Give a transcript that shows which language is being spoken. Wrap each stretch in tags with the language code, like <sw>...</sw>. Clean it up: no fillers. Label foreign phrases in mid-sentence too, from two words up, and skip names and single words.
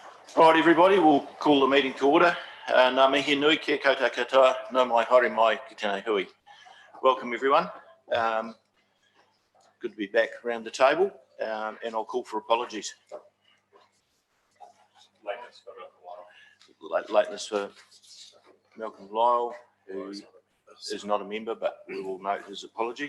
<en>Right, everybody, we'll call the meeting to order.</en> <mi>Ngā mihi nui kia koutou katoa, no mai haere mai ki tēnei hui.</mi> <en>Welcome, everyone. Good to be back around the table, and I'll call for apologies. Lateness for Malcolm Lyle, who is not a member, but we will note his apology.</en>